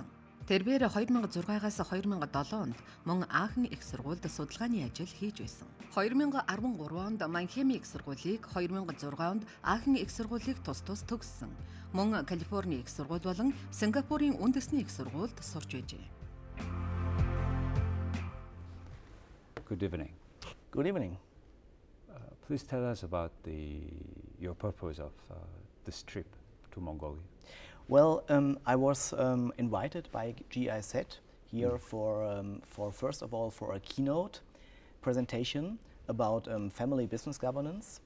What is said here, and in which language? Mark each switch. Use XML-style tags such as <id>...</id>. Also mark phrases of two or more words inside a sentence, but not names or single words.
<mn>Тэрээр 2006-аас 2007 онд мөн Аахен их сургуульд судалгааны ажил хийж байсан. 2013 онд Маннхеймийн их сургуулийг, 2006 онд Аахен их сургуулийг тус төгссөн. Мөн Калифорнийн их сургууль болон Сингапурын үндэсний их сургуульд сурч байжээ.</mn> <en>Good evening. Good evening. Please tell us about your purpose of this trip to Mongolia. Well, I was invited by GIZ here for first of all for a keynote presentation about family business governance.</en>